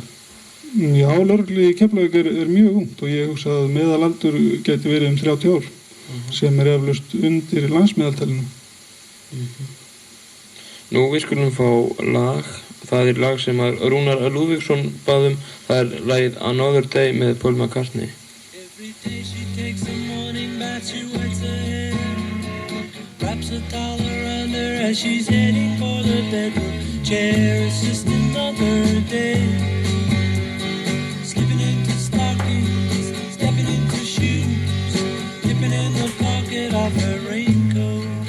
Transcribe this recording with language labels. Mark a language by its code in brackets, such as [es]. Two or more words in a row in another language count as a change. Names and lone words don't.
[is] Já, lögreglu í Keflavík mjög ungt og ég hugsa að meðalaldur geti verið 30 ár sem eflaust undir landsmeðaltalinu. Nú við skulum fá lag. Það lag sem að Rúnar Lúðvíksson bað það lagið Another Day með Paul McCartney. [en] Every day she takes a morning bath, she wets her hair, wraps a towel around her as she's heading for the bedroom chair. It's just another day, slipping into stockings, stepping into shoes, dipping in the pocket of her raincoat.